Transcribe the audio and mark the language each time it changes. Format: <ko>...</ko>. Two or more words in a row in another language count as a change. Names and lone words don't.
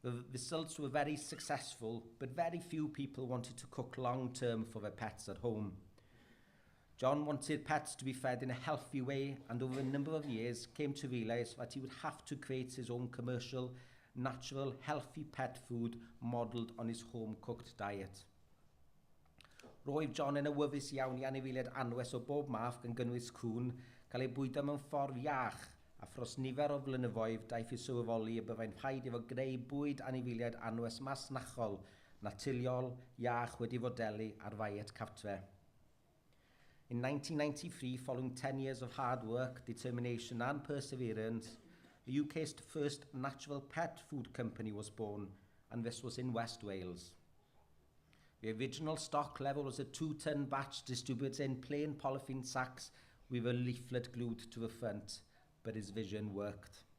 <en>The results were very successful, but very few people wanted to cook long-term for their pets at home. John wanted pets to be fed in a healthy way, and over a number of years came to realise that he would have to create his own commercial, natural, healthy pet food modelled on his home-cooked diet.</en> <cy>Roedd John yn awyddus iawn i anifeiliaid anwes o bob math gan gynnwys cwn, cael ei bwydo mewn ffordd iach, a thros nifer o flynyddoedd daeth i sylweddoli y byddai'n rhaid iddo greu bwyd anifeiliaid anwes masnachol, naturiol, iach wedi fodelu ar ddiet cartre.</cy> <en>In 1993, following 10 years of hard work, determination and perseverance, the UK's first natural pet food company was born, and this was in West Wales. The original stock level was a 2-ton batch distributed in plain polythene sacks with a leaflet glued to the front, but his vision worked.</en>